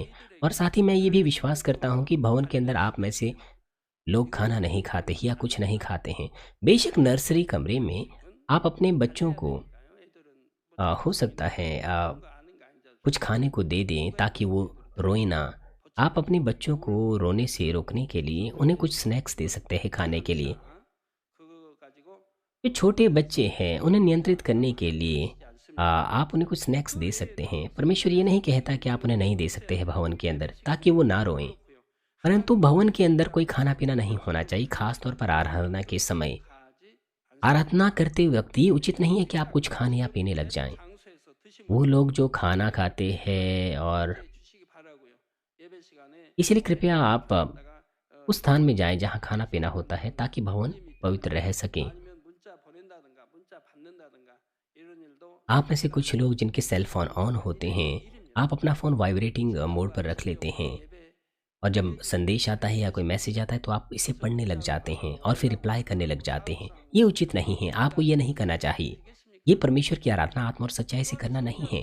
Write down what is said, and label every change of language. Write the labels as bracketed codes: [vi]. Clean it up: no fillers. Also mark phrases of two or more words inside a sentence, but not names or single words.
[hi] और साथ ही मैं ये भी विश्वास करता हूँ कि भवन के अंदर आप में से लोग खाना नहीं खाते या कुछ नहीं खाते हैं। बेशक नर्सरी कमरे में आप अपने बच्चों को हो सकता है कुछ खाने को दे दें ताकि वो रोए ना। आप अपने बच्चों को रोने से रोकने के लिए उन्हें कुछ स्नैक्स दे सकते हैं खाने के लिए। [ko] 그거 가지고 [hi] जो छोटे बच्चे हैं उन्हें नियंत्रित करने के लिए आप उन्हें कुछ स्नैक्स दे सकते हैं। परमेश्वर ये नहीं कहता कि आप उन्हें नहीं दे सकते हैं भवन के अंदर ताकि वो ना रोएं, परंतु भवन के अंदर कोई खाना पीना नहीं होना चाहिए, खास तौर पर आराधना के समय। [ko] 가지 [hi] आराधना करते वक्त ये उचित नहीं है कि आप कुछ खाने या पीने लग जाएं। [ko] 장소에서 드시면 [hi] वो लोग जो खाना खाते हैं, और [ko] 주시기 바라고요. 예배 시간에 [hi] इसलिए कृपया आप [ko] 다가 [hi] उस स्थान में जाएं जहां खाना पीना होता है ताकि भवन पवित्र रह सके। [ko] 아니면 문자 보낸다든가 문자 받는다든가 이런 일도 [hi] आप में से कुछ लोग जिनके [en] cell phone [hi] ऑन होते हैं, आप अपना फ़ोन [en] vibrating mode [hi] पर रख लेते हैं, और जब संदेश आता है या कोई मैसेज आता है तो आप इसे पढ़ने लग जाते हैं और फिर रिप्लाई करने लग जाते हैं। ये उचित नहीं है, आपको ये नहीं करना चाहिए। ये परमेश्वर की आराधना आत्मा और सच्चाई से करना नहीं है।